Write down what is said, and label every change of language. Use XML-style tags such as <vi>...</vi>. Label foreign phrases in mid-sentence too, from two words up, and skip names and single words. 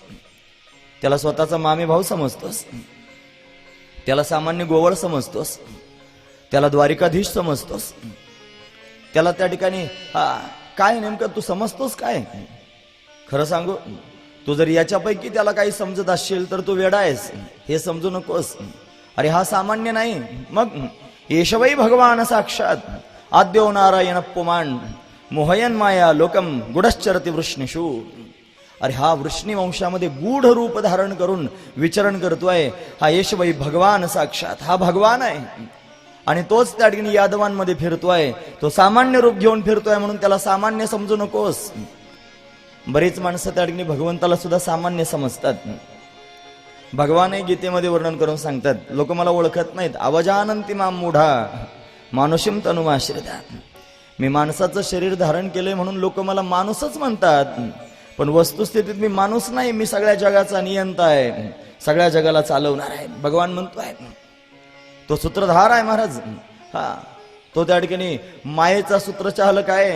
<mr>त्याला स्वतःचा मामे भाऊ समजतोस, त्याला सामान्य गोवळ समजतोस, त्याला द्वारिकाधीश समजतोस, त्याला त्या ठिकाणी काय नेमकं तू समजतोस काय? खरं सांगू, तू जर याच्यापैकी त्याला काही समजत असशील तर तू वेडा आहेस, हे समजू नकोस. अरे हा सामान्य नाही, मग</mr> <sa>येशवै भगवान साक्षात आद्यो नारायण पुमान मोहयन माया लोकम गुडश्चरती वृष्णीषु.</sa> <mr>अरे हा वृष्णी वंशामध्ये गूढ रूप धारण करून विचरण करतोय. हा</mr> <sa>येशवै भगवान साक्षात,</sa> <mr>हा भगवान आहे आणि तोच त्या ठिकाणी यादवांमध्ये फिरतोय. तो सामान्य रूप घेऊन फिरतोय म्हणून त्याला सामान्य समजू नकोस. बरीच माणसं त्या ठिकाणी भगवंताला सुद्धा सामान्य समजतात. भगवानही गीतेमध्ये वर्णन करून सांगतात, लोक मला ओळखत नाहीत,</mr> <sa>अवजानंती माम मूढा मानुषीम तनुमाश्रिता.</sa> <mr>मी माणसाचं शरीर धारण केलंय म्हणून लोक मला माणूसच म्हणतात, पण वस्तुस्थितीत मी माणूस नाही, मी सगळ्या जगाचा नियंता आहे, सगळ्या जगाला चालवणार आहे. भगवान म्हणतोय तो सूत्रधार आहे महाराज. तो त्या ठिकाणी मायेचा सूत्रचालक आहे.</mr>